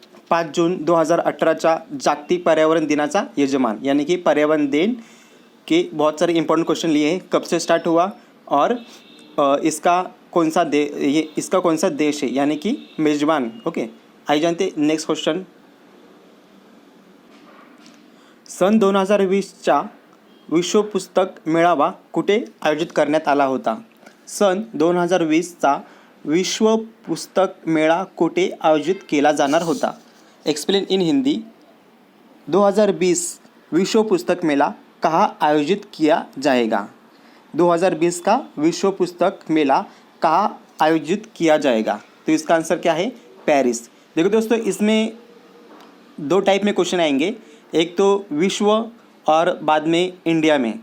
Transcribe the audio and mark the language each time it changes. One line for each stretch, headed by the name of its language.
Marathi: 5 जून 2018च्या जागतिक पर्यावरण दिनाचा यजमान,
Hindi: यानी कि पर्यावरण दिन के बहुत सारे इंपॉर्टेंट क्वेश्चन लिए हैं। कब से स्टार्ट हुआ और इसका कौन सा देश है, यानी कि मेजबान। ओके, आइए जानते नेक्स्ट क्वेश्चन।
Marathi: सन 2020चा विश्व पुस्तक मेळावा कुठे आयोजित करण्यात आला होता? सन 2020चा विश्व पुस्तक मेळा कुठे आयोजित केला जाणार होता?
English: Explain in Hindi.
Hindi: 2020 विश्व पुस्तक मेला कहाँ आयोजित किया जाएगा? 2020 का विश्व पुस्तक मेला कहाँ आयोजित किया जाएगा? तो इसका आंसर क्या है? पेरिस। देखो दोस्तों, इसमें 2 टाइप में क्वेश्चन आएंगे, एक तो विश्व और बाद में इंडिया में।